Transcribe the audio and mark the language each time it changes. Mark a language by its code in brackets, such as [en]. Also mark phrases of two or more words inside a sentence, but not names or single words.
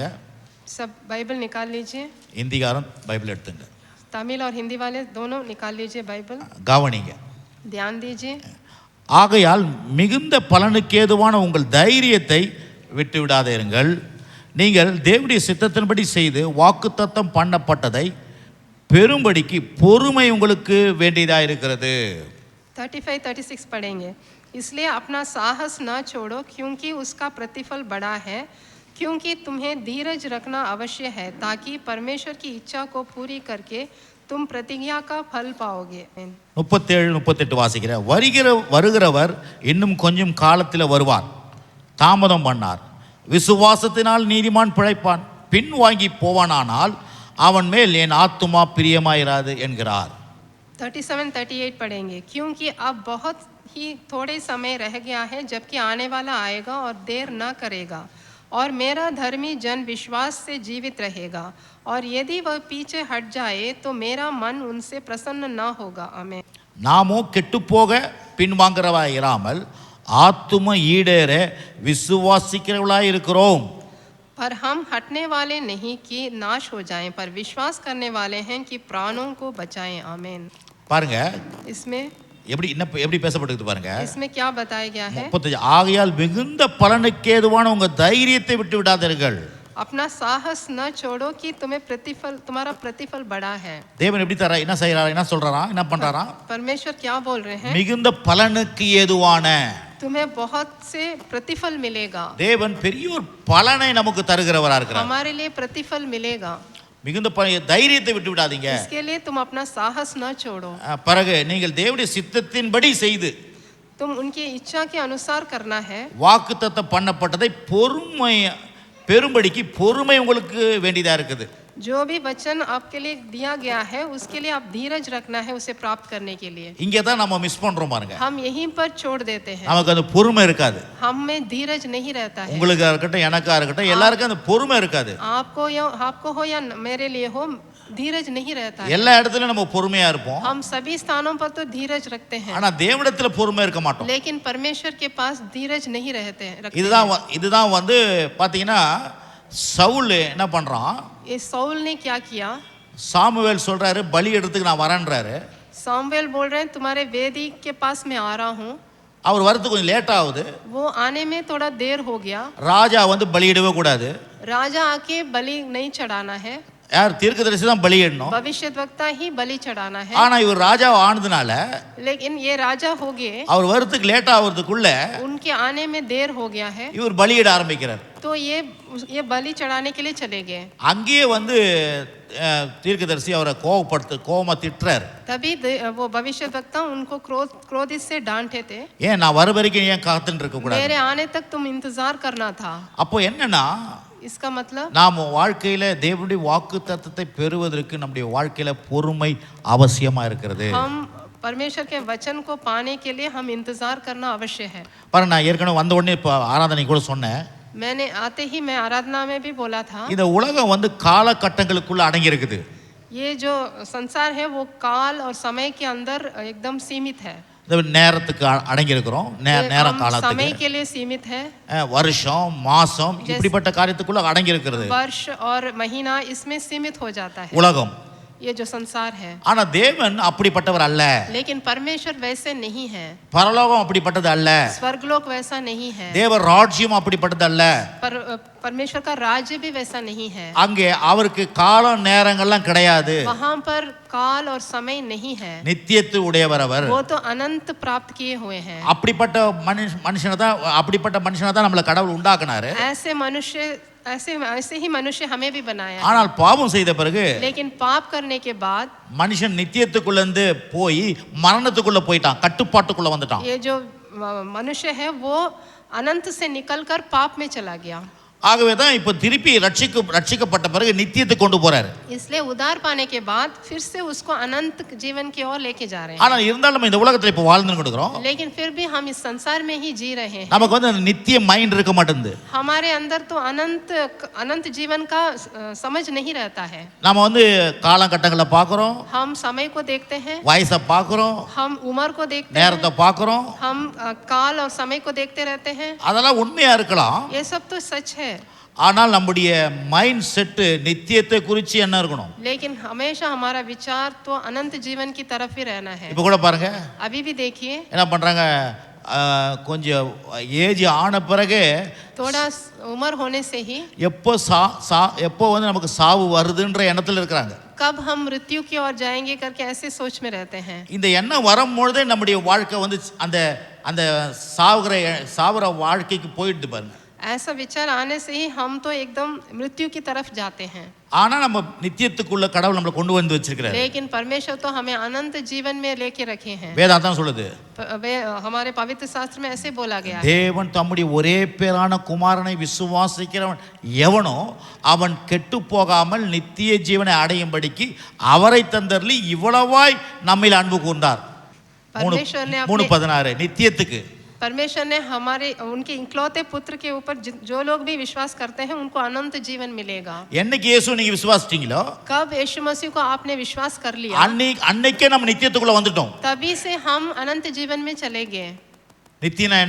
[hi] सब बाइबल निकाल लीजिए. [ta] இந்திக்காரன் பைபிள் எடுத்துங்க. [hi] तमिल और हिंदी वाले दोनों निकाल लीजिए बाइबल. [ta] கவனிங்க. [hi] ध्यान दीजिए. [ta] ஆகையால் மிகுந்த பலனுக்கேதுவான உங்கள் தைரியத்தை விட்டு விடாதீர்கள். நீங்கள் தேவனுடைய சித்தத்தின்படி செய்து வாக்குத்தத்தம் பண்ணப்பட்டதை பெரும்படிக்கு பொறுமை உங்களுக்கு வேண்டியதாக இருக்கிறது. [hi] 35-36 पढ़ेंगे. इसलिए अपना साहस न छोड़ो क्योंकि उसका प्रतिफल बड़ा है, क्योंकि तुम्हें धीरज रखना अवश्य है ताकि परमेश्वर की इच्छा को पूरी करके तुम प्रतिज्ञा का फल पाओगे. [ta] 37-38 வாசிக்கிற. வருகிறவர் இன்னும் கொஞ்சம் காலத்தில் வருவார், தாமதம் பண்ணார். விசுவாசத்தினால் நீதிமான் பிழைப்பான், பின் வாங்கி போவானானால் அவன் மேல் என் ஆத்துமா பிரியமாயிராது என்கிறார். [hi] 37-38 पढ़ेंगे. क्योंकि अब बहुत ही थोड़े समय रह गया है जबकि आने वाला आएगा और देर न करेगा और मेरा धर्मी जन विश्वास से जीवित रहेगा और यदि वह पीछे हट जाए तो मेरा मन उनसे प्रसन्न न होगा. आमीन. [ta] நாமோ கெட்டுப்போக பின்வாங்கிறவராய் இராமல் ஆத்தும ஈடேற விசுவாசிக்கிறவர்களாய் இருக்கிறோம். [hi] पर हम हटने वाले नहीं कि नाश हो जाएं, पर विश्वास करने वाले हैं कि प्राणों को बचाएं. आमीन. [ta] பாருங்க, [hi] इसमें [ta] எப்படி பேசப்பட்டிருக்கு பாருங்க. [hi] इसमें क्या बताया गया है? [ta] 35 ஆகையால் மிகுந்த பலனுக்கேதுவான உங்க தைரியத்தை விட்டு விடாதீர்கள். [hi] अपना साहस न छोड़ो कि तुम्हारा प्रतिफल बड़ा है। [ta] தேவன் எப்படி தர என்ன செய்யறாரு என்ன சொல்றாராம் என்ன பண்றாராம் [hi] परमेश्वर क्या बोल रहे हैं? [ta] மிகுந்த பலனுக்கு ஏதுவான [hi] तुम्हें बहुत से प्रतिफल मिलेगा। [ta] தேவன் பெரிய ஒரு பலனை நமக்கு தருகிறவரா இருக்கிறார். [hi] हमारे लिए प्रतिफल मिलेगा। [ta] மிகுந்த தைரியத்தை விட்டு விடாதீங்க. [hi] इसके लिए तुम अपना साहस न छोड़ो। [ta] பிறகு நீங்கள் தேவனுடைய சித்தத்தின்படி செய்து [hi] तुम उनकी इच्छा के अनुसार करना है। [ta] வாக்குத்தத்தம் பண்ணப்பட்டதை பொறுமை பெரும்படிக்கு பொறுமை உங்களுக்கு வேண்டியதா இருக்குது. [hi] जो भी वचन आपके लिए दिया गया है उसके लिए आप धीरज रखना है उसे प्राप्त करने के लिए। [ta] இங்க தான் நம்ம மிஸ் பண்றோம் பாருங்க. [hi] हम यहीं पर छोड़ देते हैं। [ta] நமக்கு அந்த பொறுமை இருக்காது. [hi] हम में धीरज नहीं रहता है। [ta] உங்களுக்கு இருக்கட்டும் எனக்கா இருக்கட்டும் எல்லாருக்கும் அந்த பொறுமை இருக்காது. [hi] आपको हो या मेरे लिए हो धीरज नहीं रहता है। [ta] எல்லா இடத்துலயும் நம்ம பொறுமையா இருப்போம். [hi] हम सभी स्थानों पर तो धीरज रखते हैं। [ta] ஆனா தேவனிடத்துல பொறுமை இருக்க மாட்டோம். [hi] लेकिन परमेश्वर के पास धीरज नहीं रहते हैं। [ta] இதுதான் வந்து பாத்தீங்கன்னா சவுல் என்ன பண்றான்? [hi] ये सौल ने क्या किया? [ta] சாமுவேல் சொல்றாரு பலி எடுத்துக்கு நான் வரேன்றாரு. [hi] सामुएल बोल रहे हैं तुम्हारे वेदी के पास मैं आ रहा हूँ। [ta] அவர் வரதுக்கு கொஞ்சம் லேட் ஆகுது. [hi] वो आने में थोड़ा देर हो गया। [ta] ராஜா வந்து பலியிடவே கூடாது. [hi] राजा आके बलि नहीं चढ़ाना है। [ta] யார் தீர்க்கதரிசி தான் பலியிடணும். [hi] भविष्यद्वक्ता ही बलि चढ़ाना है। [ta] ஆனா இவர் ராஜா ஆனதுனால [hi] लेकिन ये राजा हो गए। [ta] அவர் வரதுக்கு லேட் ஆகிறதுக்குள்ள [hi] उनके आने में देर हो गया है। [ta] இவர் பலியிட ஆரம்பிக்கிறார். [hi] तो ये बलि चढ़ाने के लिए चले गए। [ta] அங்கேயே வந்து தீர்க்கதரிசி அவரை கோவமா திட்டுறார். [hi] तभी वो भविष्यद्वक्ता उनको क्रोधित से डांटे थे। [ta] ஏன் நான் வர வரைக்கும் ஏன் காத்துட்டு இருக்க கூடாது? [hi] मेरे आने तक तुम इंतजार करना था। [ta] அப்போ என்னன்னா [hi] इसका मतलब [ta] நாம் வாழ்க்கையில தேவனுடைய வாக்குத்தத்தத்தை பெறுவதற்கு நம்முடைய வாழ்க்கையில பொறுமை அவசியமா இருக்கிறது. [hi] हम परमेश्वर के वचन को पाने के लिए हम इंतजार करना अवश्य है। [ta] பாருங்க நான் ஏற்கனவே வந்த உடனே இப்போ ஆராதனை கூட சொன்னேன். [hi] मैंने आते ही मैं आराधना में भी बोला था। [ta] இந்த உலகம் வந்து காலகட்டங்களுக்குள்ள அடங்கி இருக்குது. [hi] ये जो संसार है वो काल और समय के अंदर एकदम सीमित है। [ta] நேரத்துக்கு அடங்கி இருக்கிறோம். நேர காலத்துக்கு [hi] समय के लिए सीमित है। [ta] வருஷம் மாசம் இப்படிப்பட்ட காரியத்துக்குள்ள அடங்கி இருக்கிறது. [hi] वर्ष और महीना इसमें सीमित हो जाता है [ta] உலகம். [hi] ये जो संसार है। [ta] ஆனா தேவன் அப்படிப்பட்டவர் அல்ல. [hi] लेकिन परमेश्वर वैसे नहीं है। [ta] பரலோகம் அப்படிப்பட்டது அல்ல. [hi] स्वर्गलोक वैसा नहीं है। [ta] தேவ ராஜ்யம் அப்படிப்பட்டது அல்ல. [hi] परमेश्वर का राज्य भी वैसा नहीं है। [ta] அங்கே அவருக்கு காலம் நேரங்கள்லாம் கிடையாது. [hi] वहां पर काल और समय नहीं है। [ta] நித்தியத்து உடையவர் அவர். [hi] वो तो अनंत प्राप्त किए हुए हैं। [ta] அப்படிப்பட்ட மனுஷனை தான் நம்மள கடவுள் உண்டாக்குனாரு. [hi] ऐसे ही मनुष्य हमें भी बनाया। [ta] ஆனால் பாவம் செய்த பிறகு [hi] लेकिन पाप करने के बाद [ta] மனுஷன் நித்தியத்துக்குள்ள இருந்து போய் மரணத்துக்குள்ள போயிட்டான். கட்டுப்பாட்டுக்குள்ள வந்துட்டான். [hi] ये जो मनुष्य है वो अनंत से निकलकर पाप में चला गया। [ta] ஆகவே தான் இப்போ திருப்பி ரட்சிக்கப்பட்ட பிறகு நித்தியத்துக்கு கொண்டு போறாரு. [hi] इसलिए उद्धार पाने के बाद फिर से उसको अनंत जीवन की ओर लेके जा रहे हैं। [ta] ஆனா இருந்தாலும் நம்ம இந்த உலகத்துல இப்போ வாழ்ந்துட்டு இருக்கிறோம். [hi] लेकिन फिर भी हम इस संसार में ही जी रहे हैं। [ta] நமக்கு வந்து நித்திய மைண்ட் இருக்க மாட்டேங்குது. [hi] हमारे अंदर तो अनंत जीवन का समझ नहीं रहता है। [ta] நாம வந்து காலகட்டங்களை பார்க்கறோம். [hi] हम समय को देखते हैं। [ta] வயசை பார்க்கறோம். [hi] हम उम्र को देखते हैं। [ta] நேரத்தை பார்க்கறோம். [hi] हम काल और समय को देखते रहते हैं। [ta] அதெல்லாம் உண்மையா இருக்கலாம். [hi] ये सब तो सच है। [ta] ஆனால் நம்முடைய [en] mind set [ta] நித்தியத்தை குறித்து என்ன இருக்கணும்? [hi] लेकिन हमेशा हमारा विचार तो अनंत जीवन की तरफ ही रहना है। [ta] இப்போ கூட பாருங்க. [hi] अभी भी देखिए [ta] என்ன பண்றாங்க? கொஞ்சம் ஏஜ் ஆன பிறகு [hi] थोड़ा उम्र होने से ही [ta] எப்போ வந்து நமக்கு சாவு வருதுன்ற எண்ணத்துல இருக்காங்க. [hi] कब हम मृत्यु की ओर जाएंगे करके ऐसे सोच में रहते हैं। [ta] இந்த எண்ணம் வரும்போதே நம்முடைய வாழ்க்கை வந்து அந்த அந்த சாவுற வாழ்க்கைக்கு போயிடுது பாருங்க. [hi] ऐसा विचार आने से ही हम तो एकदम मृत्यु की तरफ जाते हैं। [ta] ஆனா நம்ம நித்தியத்துக்குள்ள கடவுள் நம்மளை கொண்டு வந்து வச்சிருக்காரு. [hi] लेकिन परमेश्वर तो हमें अनंत जीवन में लेके रखे हैं। [ta] வேதாந்தம் சொல்லுது. [hi] हमारे पवित्र शास्त्र में ऐसे बोला गया है। [ta] தேவன் தம்முடைய ஒரே பேரான குமாரனை விசுவாசிக்கிறவன் எவனோ அவன் கெட்டு போகாமல் நித்திய ஜீவனை அடையும்படிக்கு அவரை தந்தருளி இவ்வளவாய் நம்மில் அன்பு கூர்ந்தார். 3:16 நித்தியத்துக்கு [hi] परमेश्वर ने उनके इकलौते पुत्र के ऊपर जो लोग भी विश्वास करते हैं उनको अनंत जीवन मिलेगा। [ta] என்னைக்கு இயேசு நீங்க விசுவாசிட்டீங்களோ [hi] कब यीशु मसीह को आपने विश्वास कर लिया [ta] அன்னைக்கே நம்ம நித்தியத்துக்குள்ள வந்துட்டோம். [hi] तभी से हम अनंत जीवन में चले गए। [ta] நித்தியனா என்ன?